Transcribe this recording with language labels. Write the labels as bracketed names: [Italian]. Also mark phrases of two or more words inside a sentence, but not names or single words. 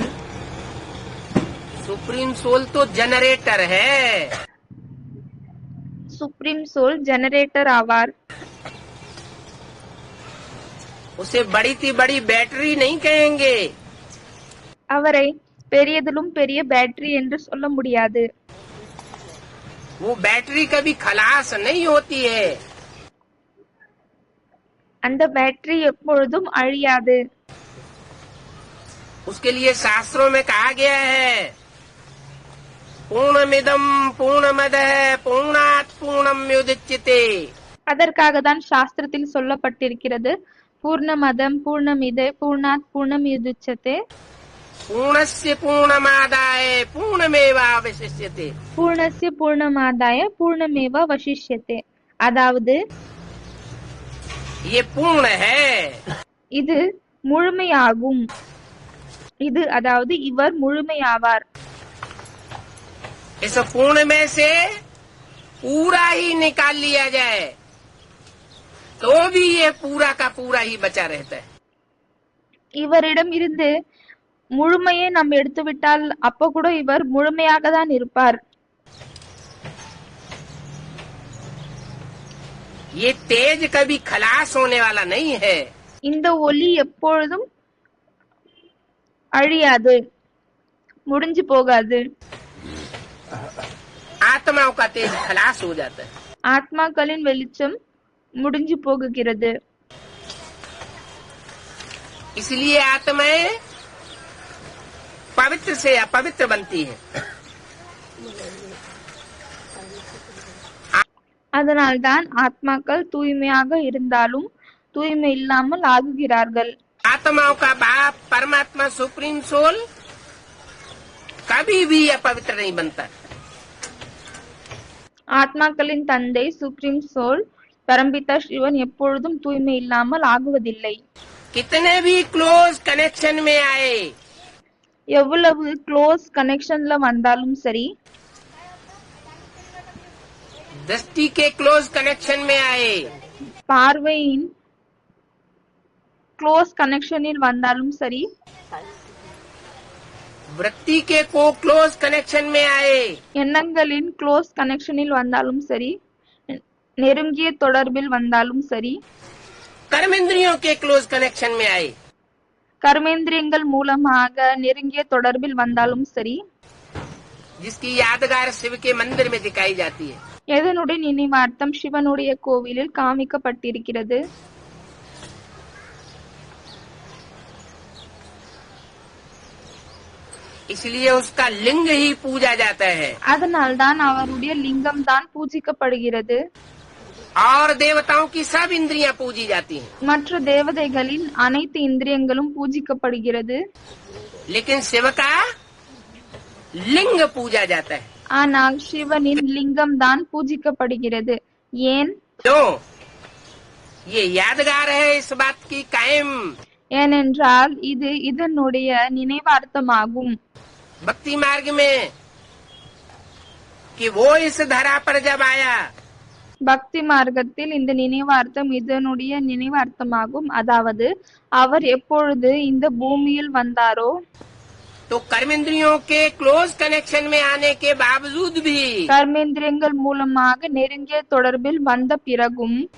[English] Supreme Soul [Hindi] तो जनरेटर है। [English] Supreme Soul [Tamil] ஜெனரேட்டர் ஆவார். [Hindi] उसे बड़ी थी बड़ी बैटरी नहीं कहेंगे। [Tamil] அவரை பெரியதிலும் பெரிய பேட்டரி என்று சொல்ல முடியாது. [Hindi] वो बैटरी कभी खलास नहीं होती है। [Tamil] அந்த பேட்டரி எப்பொழுதும் அழியாது. [Hindi] उसके लिए शास्त्रों में कहा गया है [Sanskrit] पूर्णमिदं पूर्णमदः पूर्णात् पूर्णमुदच्यते। [Tamil] அதற்காக தான் சாஸ்திரத்தில் சொல்லப்பட்டிருக்கிறது [Sanskrit] पूर्णमदं पूर्णमिदे पूर्णात् पूर्णमुदच्यते. पूर्णस्य पूर्णमादाय पूर्णमेवावशिष्यते। पूर्णस्य पूर्णमादाय पूर्णमेव वशिष्यते. அதாவது [Hindi] ये पूर्ण है। [Tamil] இது முழுமையாகும். இது அதாவது இவர் முழுமையாவார். [Hindi] इस पूर्ण में से पूरा ही निकाल लिया जाए तो भी ये पूरा का पूरा ही बचा रहता है। [Tamil] இவரிடம் இருந்து முழுமையை நாம் எடுத்துவிட்டால் அப்போ கூட இவர் முழுமையாக தான் இருப்பார். [Hindi] ये तेज कभी खलास होने वाला नहीं है। [Tamil] இந்த ஒளி எப்பொழுதும் அழியாது, முடிஞ்சு போகாது. [Hindi] आत्माओं का तेज खलास हो जाता है। [Tamil] ஆத்மாக்களின் வெளிச்சம் முடிஞ்சு போகுகிறது. [Hindi] इसलिए आत्माएं पवित्र से अपवित्र बनती हैं। [Tamil] அதனால்தான் ஆத்மாக்கள் தூய்மையாக இருந்தாலும் தூய்மை இல்லாமல் ஆகுகிறார்கள். [Hindi] आत्माओं का बाप परमात्मा [English] Supreme Soul [Hindi] कभी भी अपवित्र नहीं बनता। [Tamil] ஆத்மாக்களின் தந்தை [English] Supreme Soul [Tamil] பரம்பிதா சிவன் எப்பொழுதும் தூய்மை இல்லாமல் ஆகுவதில்லை. [Hindi] कितने भी [English] close connection [Hindi] में आए, [Tamil] எவ்வளவு [English] close connectionல [Tamil] வந்தாலும் சரி, [Hindi] दृष्टि के [English] close connection [Hindi] में आए, [Tamil] பார்வையின் [English] close connectionஇல் [Tamil] வந்தாலும் சரி, [Hindi] वृत्ति के को [English] close connection [Hindi] में आए, [Tamil] எண்ணங்களின் [English] close connectionஇல் [Tamil] வந்தாலும் சரி, நெருங்கிய தொடர்பில் வந்தாலும் சரி, [Hindi] कर्मेंद्रियों के [English] close connection [Hindi] में आए, [Tamil] கர்மேந்திரியங்கள் மூலமாக நெருங்கிய தொடர்பில் வந்தாலும் சரி, [Hindi] जिसकी यादगार शिव के मंदिर में दिखाई जाती है। [Tamil] எதனுடைய நினைவார்த்தம் சிவனுடைய கோவிலில் காமிக்கப்பட்டிருக்கிறது. [Hindi] इसलिए उसका लिंग ही पूजा जाता है [Tamil] அதனால்தான் அவருடைய லிங்கம் தான் பூஜிக்கப்படுகிறது. [Hindi] और देवताओं की सब इंद्रियां पूजी जाती हैं। [Tamil] மற்ற தேவதைகளின் அனைத்து இந்திரியங்களும் பூஜிக்கப்படுகிறது. [Hindi] लेकिन शिव का लिंग पूजा जाता है। [Tamil] ஆனால் சிவனின் லிங்கம் தான் பூஜிக்கப்படுகிறது. ஏன்? [Hindi] क्यों? ये यादगार है इस बात की कायम। [Tamil] ஏனென்றால் இது இதனுடைய நினைவார்த்தமாகும். [Hindi] भक्ति मार्ग में कि वो इस धरा पर जब आया, [Tamil] பக்தி மார்க்கத்தில் இந்த நினைவார்த்தம் இதனுடைய நினைவார்த்தமாகும். அதாவது அவர் எப்பொழுது இந்த பூமியில் வந்தாரோ, [Hindi] तो कर्मेंद्रियों के [English] close connection [Hindi] में आने के बावजूद भी [Tamil] கர்மேந்திரியங்கள் மூலமாக நெருங்கிய தொடர்பில் வந்த பிறகும்